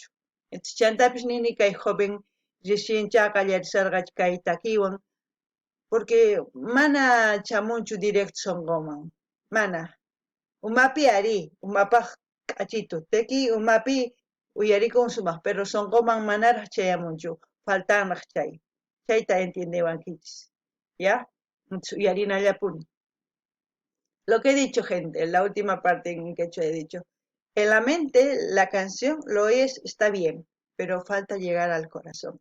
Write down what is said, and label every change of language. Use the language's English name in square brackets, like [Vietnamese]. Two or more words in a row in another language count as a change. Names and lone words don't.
[Quechua] Entonces chantapis nini kay [Spanish] joven recién [Quechua] chaqallarisarqa kay takiwan porque mana chamunchu directo sonqoman mana umapi ari umapaq k'achitu teki umapi uyarikun sumaq pero sonqoman manaraq chayamunchu faltanaq chay. Chayta entiendewankichis. ¿Ya? Yarinallapuni. [Spanish] Lo que he dicho, gente, la última parte en quechua he dicho. En la mente, la canción lo es, está bien, pero falta llegar al corazón.